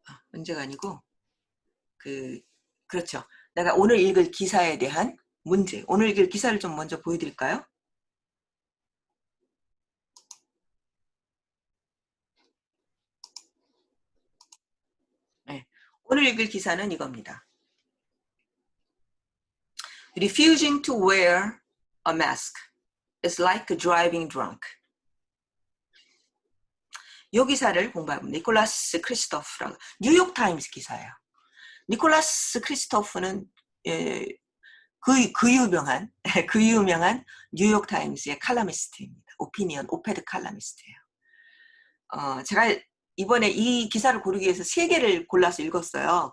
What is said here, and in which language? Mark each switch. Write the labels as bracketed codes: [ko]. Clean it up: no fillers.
[ko] 문제가 아니고 그렇죠. 내가 오늘 읽을 기사에 대한 문제. 오늘 읽을 기사를 좀 먼저 보여드릴까요? 네. 오늘 읽을 기사는 이겁니다. [en] Refusing to wear a mask is like driving drunk. [ko] 이 기사를 공부하면 니콜라스 크리스토프라고 뉴욕타임스 기사예요. 니콜라스 크리스토프는 그 유명한 뉴욕타임스의 칼럼니스트입니다. 오페드 칼럼니스트예요. 제가 이번에 이 기사를 고르기 위해서 3개를 골라서 읽었어요.